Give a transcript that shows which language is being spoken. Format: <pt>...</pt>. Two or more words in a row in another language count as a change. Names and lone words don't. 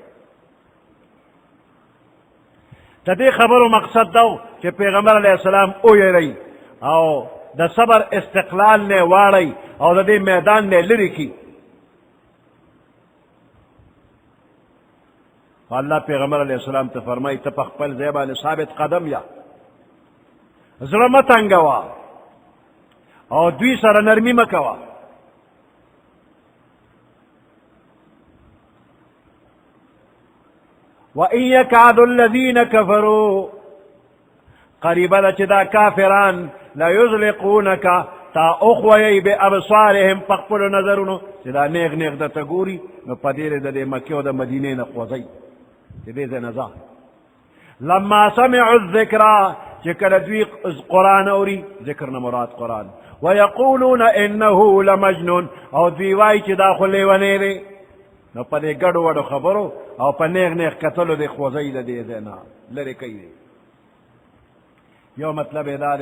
<ps>د دې خبرو مقصد دا و چې پیغمبر</ps> <ar>علیه السلام</ar> <ps>ویری او د صبر استقلال نه واړی او د دې میدان نه لرې کړي. الله پیغمبر</ps> <ar>علیه السلام</ar> <ps>ته فرمایي ته په خپل ځای باندې ثابت قدم یا، زړه مه تنګوه او دوی سره نرمي مه کوه.</ps> <ar>وَإِن يَكَادُ الَّذِينَ كَفَرُوا</ar> <ps>قریبه ده چې دا کافران لَيُزْلِقُونَكَ تا اخوی بأبصارهم په خپلو نظرونو چې دا نیغ نیغ درته ګوري نو په دې د دې مکې او د مدینې نه خوځئ چې دې ځای نه ځه.</ps> <ar>لما سمعوا الذکر</ar> <ps>چې کله دوی قرآن اوري، ذکر نه مراد قرآن،</ps> <ar>ویقولون انه لمجنون</ar> <ps>او دوی وایي چې دا خو لیونی دی. نو په دې ګډو وډو خبرو او په نیغ نیغ کتلو د خوځئ د دې ځای نه لرې کوي دی. یو مطلب یې دا دی.</ps>